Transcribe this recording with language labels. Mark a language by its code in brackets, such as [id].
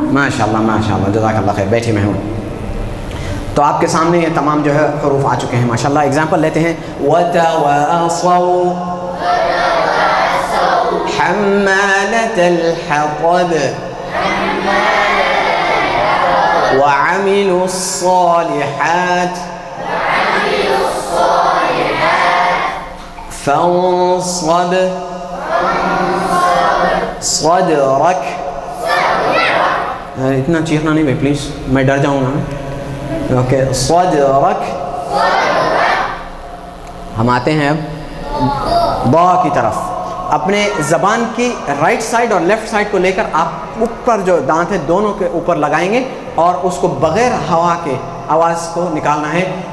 [ur] ماشاء اللہ ماشاء اللہ جزاک اللہ خیر. بیٹھیے محمود. تو آپ کے سامنے یہ تمام جو ہے حروف آ چکے ہیں ماشاء اللہ. ایگزامپل لیتے ہیں. [ar] وتواصوا حمالة الحطب وعملوا الصالحات فانصب صدرك. [ur] اتنا چیخنا نہیں بھائی پلیز, میں ڈر جاؤں گا. اوکے صدرك. ہم آتے ہیں اب با کی طرف. اپنے زبان کی رائٹ سائڈ اور لیفٹ سائڈ کو لے کر آپ اوپر جو دانت ہیں دونوں کے اوپر لگائیں گے اور اس کو بغیر ہوا کے آواز کو نکالنا ہے.